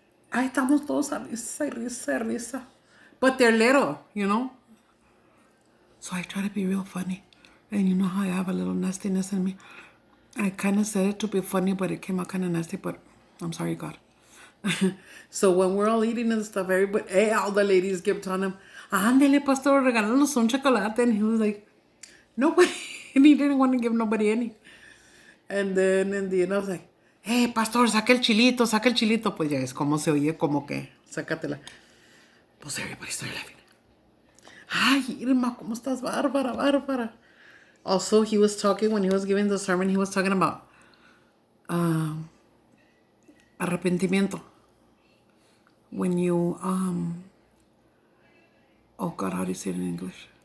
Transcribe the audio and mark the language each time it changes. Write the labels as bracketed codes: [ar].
[es] Ahí estamos todos a risa y risa y risa. [en] But they're little, you know? So I try to be real funny. And you know how I have a little nastiness in me? I kind of said it to be funny, but it came out kind of nasty, but I'm sorry, God. So when we're all eating and stuff, everybody, all the ladies kept telling him, [es] ándale, pastor, regálanos un chocolate. [en] And he was like, nobody. And he didn't want to give nobody any. And then in the end, I was like, hey, pastor, [es] saca el chilito, saca el chilito. Pues ya es como se oye, como que, sácatela. Pues [en] everybody started laughing. [es] Ay, Irma, ¿cómo estás? [en] Bárbara, bárbara. Also, he was talking, when he was giving the sermon, he was talking about arrepentimiento. When you, oh God, how do you say it in English?